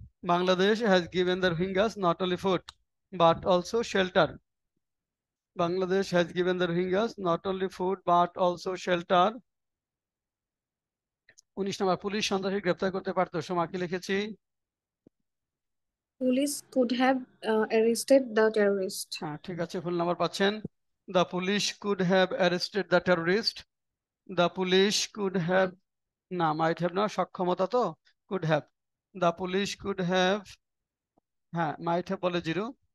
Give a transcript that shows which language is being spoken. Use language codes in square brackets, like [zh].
[en] Bangladesh has given the Rohingyas not only food but also shelter. Bangladesh has given the Rohingyas not only food but also shelter. [bn] 19 number, police সন্ত্রাসী গ্রেপ্তার করতে পারতো। সোমা কি লিখেছি? [en] Police could have arrested the terrorist. [bn] হ্যাঁ ঠিক আছে, ফুল number পাচ্ছেন। [en] The police could have arrested the terrorist. The police could have, না might have না, [bn] সক্ষমতা তো, [en] could have. The police could have, হ্যাঁ might have [bn] বলে জিরো।